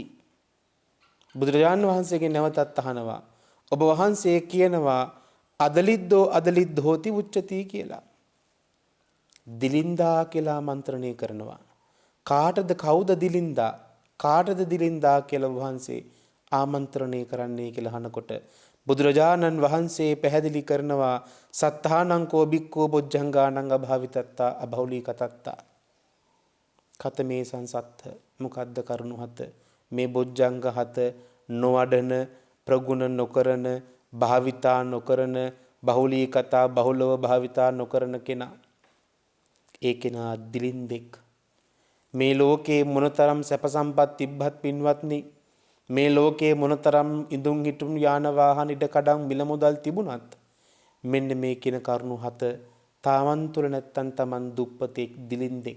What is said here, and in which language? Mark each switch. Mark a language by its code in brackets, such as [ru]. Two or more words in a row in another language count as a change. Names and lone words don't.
[si] බුදුරජාණන් වහන්සේගෙන් නැවතත් අහනවා ඔබ වහන්සේ කියනවා [pi] අදලිද්දෝ අදලිද්ධෝති උච්චති [si] කියලා. දිලින්දා කියලා මන්ත්‍රණය කරනවා. කාටද කවුද දිලින්දා? කාටද දිලින්දා කියලා වහන්සේ ආමන්ත්‍රණය කරන්නේ කියලා අහනකොට බුදුරජාණන් වහන්සේ පැහැදිලි කරනවා [pi] සත්තානං කෝ බික්ඛෝ බොජ්ජංගානං අභාවිතත්තා අබහුලී කතත්තා. කතමේ සංසත්ත [si] මොකද්ද කරුණු හත? මේ බොජ්ජංග හත නොවඩන, ප්‍රගුණ නොකරන, භාවිතා නොකරන, බහුලී කතා බහුලව භාවිතා නොකරන කෙනා. ඒ කෙනා දිලින්දෙක්. මේ ලෝකේ මොනතරම් සැප සම්පත් තිබ්බත් පින්වත්නි, මේ ලෝකේ මොනතරම් ඉදුම් හිටුම් යාන වාහන ඉඩකඩම් මිල මුදල් තිබුණත් මෙන්න මේ කියන කරුණු හත තමන් තුළ නැත්තම් තමන් දුප්පතෙක්, දිලින්දෙක්.